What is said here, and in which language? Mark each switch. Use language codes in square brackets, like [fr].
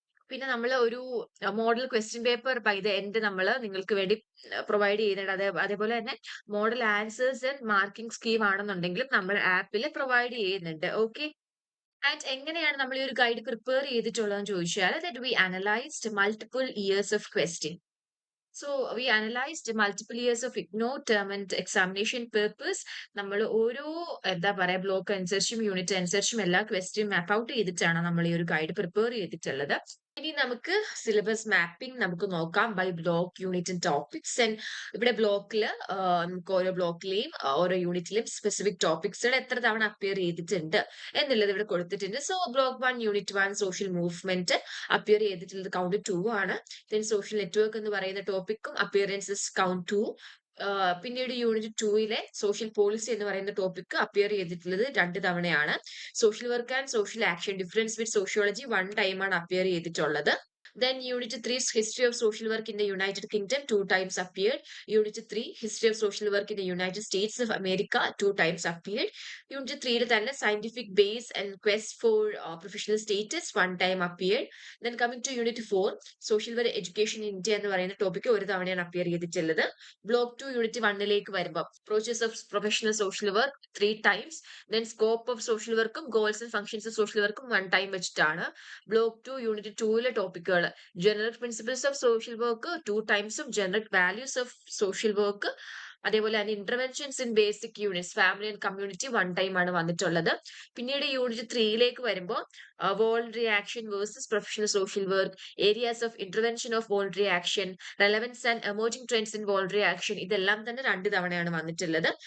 [ml] പിന്നെ നമ്മൾ ഒരു model question paper by the end നമ്മൾ നിങ്ങൾക്ക് വേണ്ടി പ്രൊവൈഡ് ചെയ്യുന്നുണ്ട്. അതേപോലെ തന്നെ model answers and marking scheme ആണെന്നുണ്ടെങ്കിലും നമ്മൾ ആപ്പിൽ പ്രൊവൈഡ് ചെയ്യുന്നുണ്ട്. ഓക്കെ, ആൻഡ് എങ്ങനെയാണ് നമ്മൾ ഈ ഒരു ഗൈഡ് പ്രിപ്പയർ ചെയ്തിട്ടുള്ളതെന്ന് ചോദിച്ചാൽ [en] That we analysed multiple years of question. So we analyzed multiple years of IGNO term and examination purpose. [ml] നമ്മൾ ഓരോ എന്താ പറയാ ബ്ലോക്ക് അനുസരിച്ചും യൂണിറ്റ് അനുസരിച്ചും എല്ലാ ക്വസ്റ്റ്യൻ മാപ്പ് ഔട്ട് ചെയ്തിട്ടാണ് നമ്മൾ ഈ ഒരു ഗൈഡ് പ്രിപ്പയർ ചെയ്തിട്ടുള്ളത്. ഇനി നമുക്ക് സിലബസ് മാപ്പിംഗ് നമുക്ക് നോക്കാം [en] By block, unit and topics. [ml] And ഇവിടെ ബ്ലോക്കിൽ നമുക്ക് ഓരോ ബ്ലോക്കിലെയും ഓരോ യൂണിറ്റിലെയും സ്പെസിഫിക് ടോപ്പിക്സുകൾ എത്ര തവണ അപ്പിയർ ചെയ്തിട്ടുണ്ട് എന്നുള്ളത് ഇവിടെ കൊടുത്തിട്ടുണ്ട്. So block 1 unit 1 social movement appear ചെയ്തിട്ടുള്ളത് കൗണ്ട് 2 ആണ്. ദെൻ സോഷ്യൽ നെറ്റ്വർക്ക് എന്ന് പറയുന്ന ടോപ്പിക്കും അപ്പിയറൻസസ് കൗണ്ട് 2. പിന്നീട് യൂണിറ്റ് 2ലെ സോഷ്യൽ പോളിസി എന്ന് പറയുന്ന ടോപ്പിക് അപ്പിയർ ചെയ്തിട്ടുള്ളത് 2 തവണയാണ്. Social work and social action difference with sociology 1 ടൈമാണ് അപ്പിയർ ചെയ്തിട്ടുള്ളത്. [en] Then Unit 3 History of Social Work in the United Kingdom 2 times appeared. Unit 3 History of Social Work in the United States of America 2 times appeared. Unit 3 തന്നെ Scientific Base and Quest for Professional Status 1 time appeared. Then coming to Unit 4 Social Work Education in India [ml] എന്ന് പറയുന്ന topic ഒരു തവണയാണ് appear ചെയ്തിട്ടുള്ളത്. Block 2 unit 1ലേക്ക് വരുമ്പോൾ [en] Approaches of Professional Social Work 3 times. Then Scope of Social Work'ും Goals and Functions of Social Work'ും 1 time വെച്ചിട്ടാണ്. [ml] Block 2 unit 2ലെ ടോപ്പിക്കുകൾ general principles of social work 2 ടൈംസും general values of social work അതേപോലെ തന്നെ interventions in basic units family and community 1 ടൈമാണ് വന്നിട്ടുള്ളത്. പിന്നീട് unit 3ലേക്ക് വരുമ്പോൾ voluntary action versus professional social work, areas of intervention of voluntary action, relevance and emerging trends in voluntary action, ഇതെല്ലാം തന്നെ 2 തവണയാണ് വന്നിട്ടുള്ളത്.